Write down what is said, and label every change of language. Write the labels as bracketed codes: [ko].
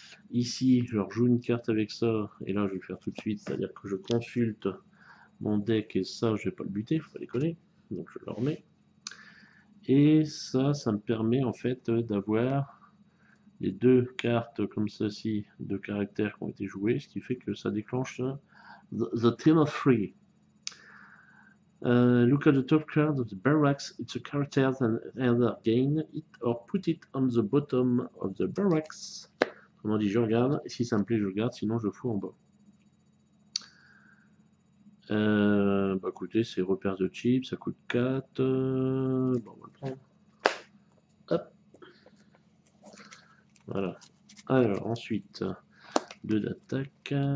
[fr] Ici, je rejoue une carte avec ça, et là, je vais le faire tout de suite, c'est-à-dire que je consulte mon deck, et ça, je vais pas le buter, faut pas déconner. Donc je le remets. Et ça me permet en fait d'avoir les 2 cartes comme ceci, de caractères qui ont été joués, ce qui fait que ça déclenche the Team of Three. [en] Look at the top card of the barracks. It's a character that either gain it or put it on the bottom of the barracks. [fr] Autrement dit, je regarde, et si ça me plaît, je regarde, sinon je fous en bas. Bah écoutez, c'est repères de chips, ça coûte 4. Bon, on va le prendre. Hop. Voilà. Alors, ensuite, 2 d'attaque.